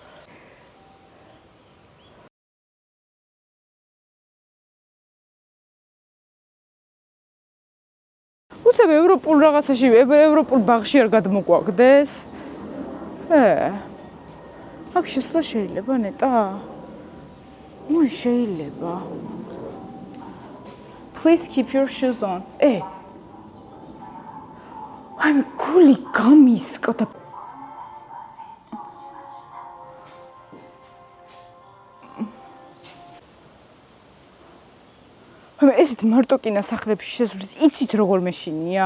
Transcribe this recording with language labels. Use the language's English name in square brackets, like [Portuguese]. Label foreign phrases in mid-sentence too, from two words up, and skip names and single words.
[Georgian] უცებ ევროპულ რაღაცაში, ევროპულ ბაღში არ გადმოგვაგდეს? აქ შესვლა შეიძლება ნეტა? ой, შეიძლება. [English] Please keep your shoes on. [Georgian] აი მე გული გამისკდა. მე ესეთ მარტოკინა სახლებში შესვლის იცით როგორ მეშინია?